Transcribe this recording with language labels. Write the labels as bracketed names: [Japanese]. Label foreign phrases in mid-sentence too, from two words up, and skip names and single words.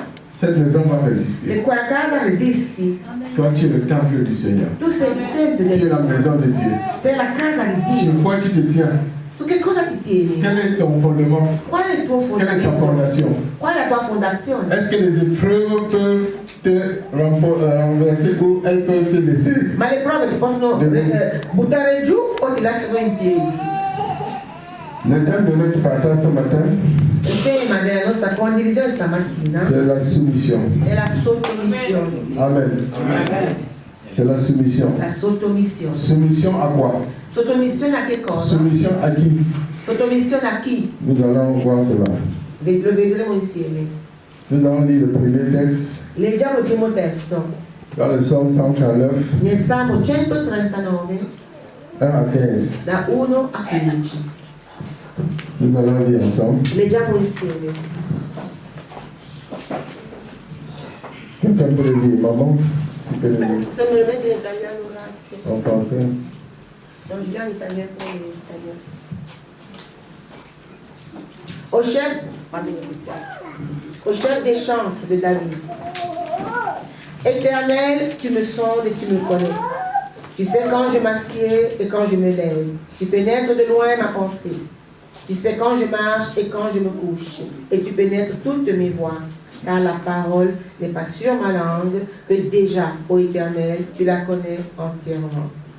[French] cette maison va résister. [Italian] e quella casa resisti. [French] Toi, tu es le temple du Seigneur. [Italian] Tu sei il tempio [French] Tu es [Italian] del [French] la maison de Dieu. [Italian] sei la casa di [French] Sur [Italian] Dio. [French] quoi tu te tiens? [Italian] Su che cosa ti tieni? [French] Quel est ton fondement? [Italian] Qual è il tuo [French] Quelle est ta [Italian] fondamento? [French] fondation? [Italian] Qual è la tua fondazione? [French] Est-ce que les épreuves peuvent te renverser ou elles peuvent te laisser? [Italian] Ma le prove ti possono buttare giù o ti lasciano in piedi? [French] Le thème de notre partage ce matin, [Italian] Il tema della nostra condivisione stamattina [French] c'est la soumission. [Italian] è la sottomissione. [French] Amen. [Italian] Amen. [French] C'est la soumission. [Italian] La sottomissione. [French] Soumission à quoi? [Italian] Sottomissione a che cosa? [French] Soumission à qui? [Italian] Sottomissione a chi? [French] Nous allons voir cela. [Italian] Lo vedremo insieme. [French] Nous allons lire le premier texte [Italian] Leggiamo il primo testo. [French] dans le Psaume 139, [Italian] Nel Salmo 139, [French] 1 à 15. [Italian] da 1 a 15. [French] Nous allons lire ensemble. [Italian] Leggiamo insieme. [French] Quelqu'un peut le lire, maman? Tu peux le lire [Italian] Se me lo metti in italiano, grazie. [French] en français. Non, je viens en italien pour l'italien. Au chef, [Italian] va bene così. [French] Au chef des chantres de David. Éternel, tu me sondes et tu me connais. Tu sais quand je m'assieds et quand je me lève. Tu pénètres de loin ma pensée. Tu sais quand je marche et quand je me couche. Et tu pénètres toutes mes voies. Car la parole n'est pas sur ma langue, que déjà, ô Éternel, tu la connais entièrement.